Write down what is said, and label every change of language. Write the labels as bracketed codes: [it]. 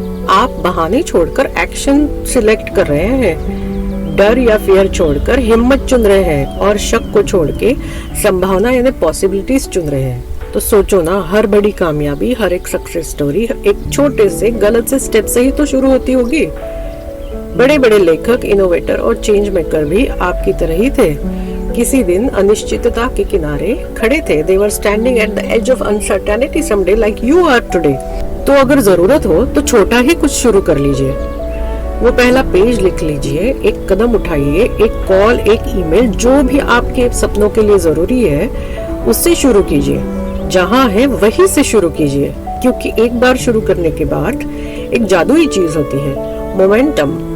[hi] आप बहाने छोड़कर एक्शन सिलेक्ट कर रहे हैं, डर या फियर छोड़कर हिम्मत चुन रहे हैं, और शक को छोड़ के संभावना यानी पॉसिबिलिटीज चुन रहे हैं। तो सोचो ना, हर बड़ी कामयाबी, हर एक सक्सेस स्टोरी एक छोटे से गलत से स्टेप से ही तो शुरू होती होगी। बड़े बड़े लेखक, इनोवेटर और चेंज मेकर भी आपकी तरह ही थे। किसी दिन अनिश्चितता के किनारे खड़े थे। [en] They were standing at the edge of uncertainty someday like you are today। [hi] तो अगर जरूरत हो तो छोटा ही कुछ शुरू कर लीजिए। वो पहला पेज लिख लीजिए, एक कदम उठाइए, एक कॉल, एक ईमेल, जो भी आपके सपनों के लिए जरूरी है उससे शुरू कीजिए। जहां है वहीं से शुरू कीजिए, क्योंकि एक बार शुरू करने के बाद एक जादुई चीज होती है, मोमेंटम।